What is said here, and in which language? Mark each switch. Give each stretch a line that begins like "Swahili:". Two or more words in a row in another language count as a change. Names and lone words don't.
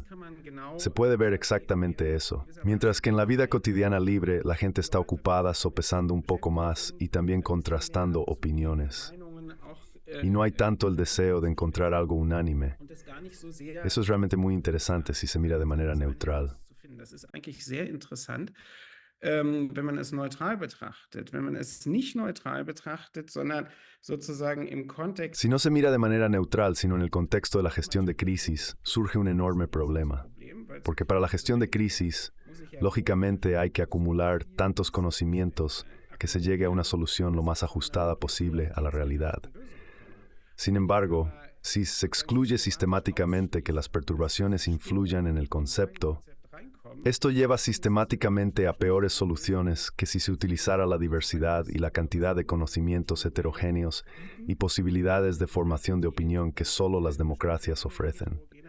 Spanish: Se puede ver exactamente eso. Mientras que en la vida cotidiana libre, la gente está ocupada sopesando un poco más y también contrastando opiniones. Y no hay tanto el deseo de encontrar algo unánime. Eso es realmente muy interesante si se mira de manera neutral.
German: Das ist eigentlich sehr interessant. Wenn man es neutral betrachtet, wenn man es nicht neutral betrachtet, sondern sozusagen im Kontext.
Spanish: Si no se mira de manera neutral, sino en el contexto de la gestión de crisis, surge un enorme problema. Porque para la gestión de crisis, lógicamente hay que acumular tantos conocimientos que se llegue a una solución lo más ajustada posible a la realidad. Sin embargo, si se excluye sistemáticamente que las perturbaciones influyan en el concepto, esto lleva sistemáticamente a peores soluciones que si se utilizara la diversidad y la cantidad de conocimientos heterogéneos y posibilidades de formación de opinión que solo las democracias ofrecen.